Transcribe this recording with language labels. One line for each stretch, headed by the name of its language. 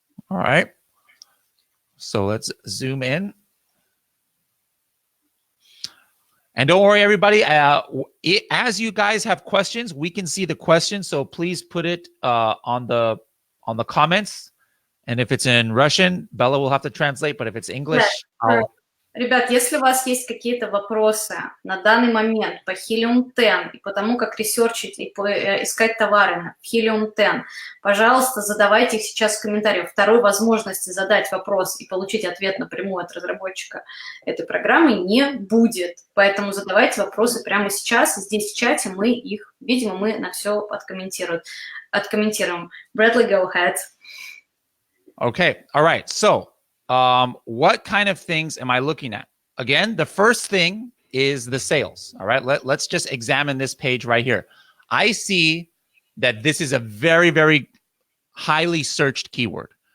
English: All right. So let's zoom in. And don't worry, everybody. As you guys have questions, we can see the questions. So please put it on the comments. And if it's in Russian, Bella will have to translate. But if it's English,
Russian: Ребят, если у вас есть какие-то вопросы на данный момент по Helium 10 и по тому, как ресерчить и искать товары в Helium 10, пожалуйста, задавайте их сейчас в комментариях. Второй возможности задать вопрос и получить ответ напрямую от разработчика этой программы не будет. Поэтому задавайте вопросы прямо сейчас. Здесь в чате мы их видим, и мы на все откомментируем.
English: Bradley, go ahead. Okay. All right. So what kind of things am I looking at? Again, the first thing is the sales. All right. Let's just examine this page right here. I see that this is a very, very highly searched keyword.